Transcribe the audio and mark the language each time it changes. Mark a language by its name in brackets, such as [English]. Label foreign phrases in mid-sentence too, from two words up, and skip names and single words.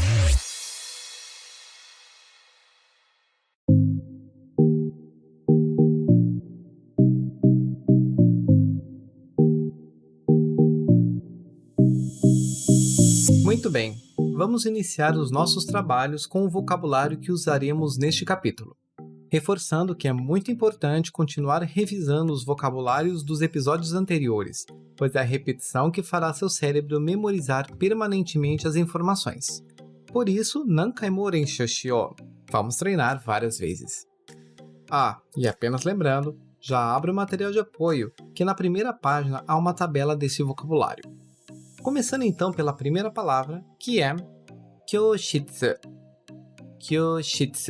[Portuguese] Muito bem, vamos iniciar os nossos trabalhos com o vocabulário que usaremos neste capítulo. Reforçando que é muito importante continuar revisando os vocabulários dos episódios anteriores, pois é a repetição que fará seu cérebro memorizar permanentemente as informações. Por isso, [Japanese] 何回練習しよう. [Portuguese] Vamos treinar várias vezes. E apenas lembrando já abra o material de apoio, que na primeira página há uma tabela desse vocabulário. Começando então pela primeira palavra, que é kyoshitsu. Kyoshitsu.